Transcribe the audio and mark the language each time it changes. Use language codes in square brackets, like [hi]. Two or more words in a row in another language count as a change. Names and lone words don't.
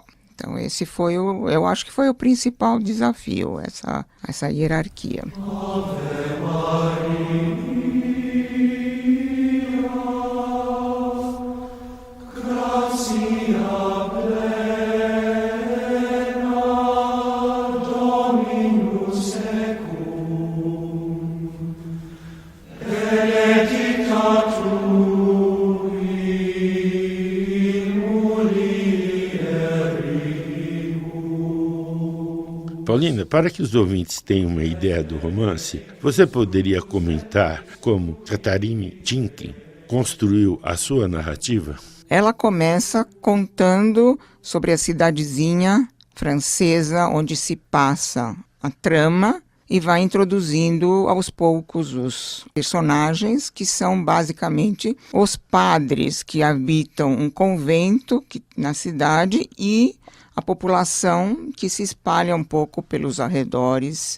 [pt] Então esse foi eu acho que foi o principal desafio, essa hierarquia. [la] Ave Maria, gratia plena, Dominus tecum, benedicta tu in mulieribus. [pt] Paulina, para que os ouvintes tenham uma ideia do romance, você poderia comentar como Katherine Jenkins construiu a sua narrativa? Ela começa contando sobre a cidadezinha francesa onde se passa a trama e vai introduzindo aos poucos os personagens, que são basicamente os padres que habitam um convento na cidade e a população que se espalha um pouco pelos arredores.